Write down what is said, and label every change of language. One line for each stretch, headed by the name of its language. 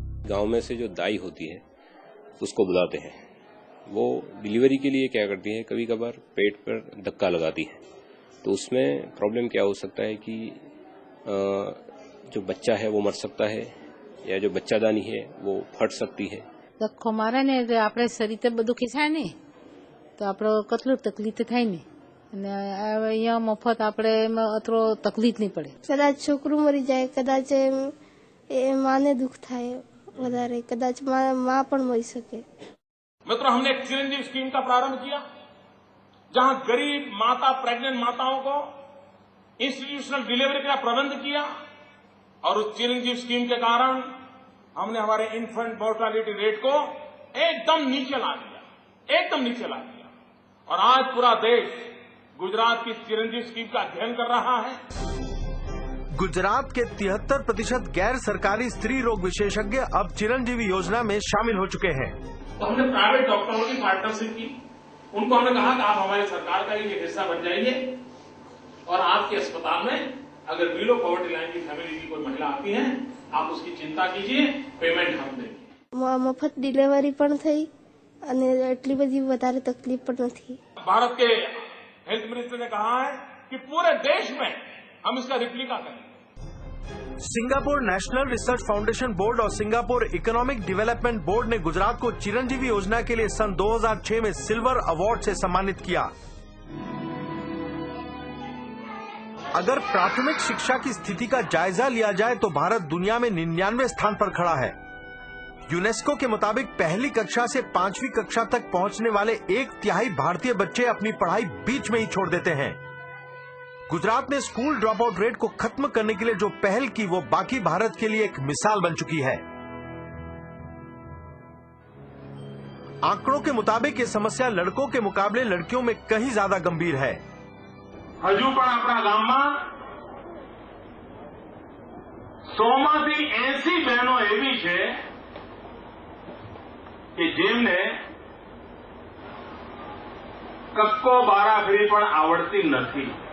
Hindi: गांव में से जो दाई होती है उसको बुलाते हैं, वो डिलीवरी के लिए क्या करती है, कभी कभार पेट पर धक्का लगाती है। तो उसमें प्रॉब्लम क्या हो सकता है कि जो बच्चा है वो मर सकता है या जो बच्चादानी है वो फट सकती है।
Gujarati: ધક્કો મારે ને એટલે આપણે શરીર બધું ખીચાય ને તો આપણે કેટલું તકલીફ થાય ને અને અહીંયા મફત આપણે અતરો તકલીફ નહીં પડે। કદાચ છોકરું મરી જાય, કદાચ માને દુઃખ થાય વધારે, કદાચ માં પણ મરી શકે।
Hindi: मित्रों, हमने एक चिरंजीव स्कीम का प्रारंभ किया जहां गरीब माता, प्रेग्नेंट माताओं को इंस्टीट्यूशनल डिलीवरी का प्रबंध किया और उस चिरंजीव स्कीम के कारण हमने हमारे इन्फेंट मोर्टालिटी रेट को एकदम नीचे ला दिया और आज पूरा देश गुजरात की चिरंजीव स्कीम का अध्ययन कर रहा है। गुजरात के 73% गैर सरकारी स्त्री रोग विशेषज्ञ अब चिरंजीवी योजना में शामिल हो चुके हैं। तो हमने प्राइवेट डॉक्टरों की पार्टनरशिप की, उनको हमने कहा कि आप हमारी सरकार का एक हिस्सा बन जाइए और आपके अस्पताल में अगर बिलो पॉवर्टी लाइन की फैमिली की कोई महिला आती है, आप उसकी चिंता कीजिए, पेमेंट हम देंगे।
Gujarati: मफत डिलीवरी पण थई અને એટલી બધી વધારે તકલીફ પણ નથી।
Hindi: भारत के हेल्थ मिनिस्टर ने कहा है कि पूरे देश में हम इसका रिप्लिका करेंगे। Singapore national research foundation board और सिंगापुर इकोनॉमिक डेवलपमेंट बोर्ड ने गुजरात को चिरंजीवी योजना के लिए सन 2006 में सिल्वर अवार्ड से सम्मानित किया। अगर प्राथमिक शिक्षा की स्थिति का जायजा लिया जाए तो भारत दुनिया में 99वें स्थान पर खड़ा है। यूनेस्को के मुताबिक पहली कक्षा से 5वीं कक्षा तक पहुंचने वाले 1/3 भारतीय बच्चे अपनी पढ़ाई बीच में ही छोड़ देते हैं। गुजरात ने स्कूल ड्रॉप आउट रेट को खत्म करने के लिए जो पहल की वो बाकी भारत के लिए एक मिसाल बन चुकी है। आंकड़ों के मुताबिक ये समस्या लड़कों के मुकाबले लड़कियों में कहीं ज्यादा गंभीर है।
Gujarati: हजू पण आपણા ગામમાં 100માંથી 80 બહેનો એવી છે કે જેમને કક્કો બારાખડી પણ આવડતી નથી।